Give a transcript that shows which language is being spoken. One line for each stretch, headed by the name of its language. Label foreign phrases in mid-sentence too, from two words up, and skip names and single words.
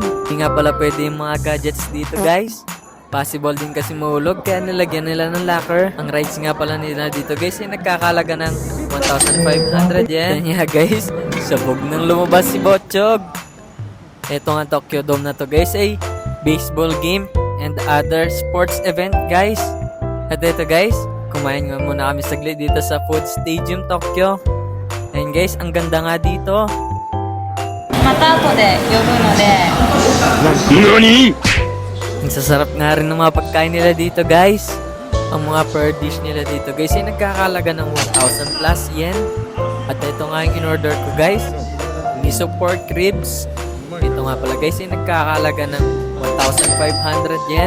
Filipino: Hindi nga pala pwede yung mga gadgets dito guys. Possible din kasi mahulog kaya nilagyan nila ng locker. Ang rides nga pala nila dito guys ay nagkakalaga ng 1,500 yen. Yan nga guys, sabog nang lumabas si Botchog. Ito nga Tokyo Dome na to guys ay
English: baseball game and other sports event guys.
Filipino: At ito guys, kumain nga muna kami saglit dito sa Food Stadium Tokyo. And guys, ang ganda nga dito.
Japanese: また後で呼ぶので Nani?
Filipino: Ang sasarap nga rin ng mga pagkain nila dito guys. Ang mga
English: per dish
Filipino: nila dito guys ay nagkakalaga ng 1,000 plus yen. At ito nga yung in-order ko guys,
English: miso pork ribs.
Filipino: Ito nga pala guys ay nagkakalaga ng 1,500 yen.